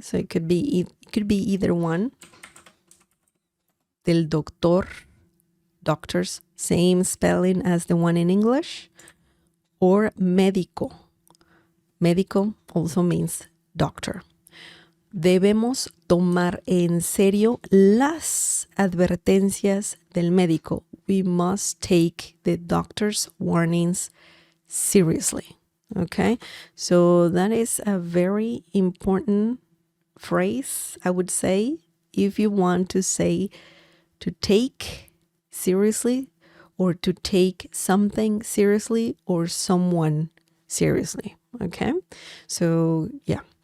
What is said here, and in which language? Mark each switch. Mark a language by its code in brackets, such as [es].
[en] So it could be either one. Del doctor, doctors, same spelling as the one in English, or médico. Médico also means doctor. [es] Debemos tomar en serio las advertencias del médico. [en] We must take the doctor's warnings seriously. Okay? So that is a very important phrase, I would say, if you want to say to take seriously, or to take something seriously, or someone seriously. Okay? So, yeah.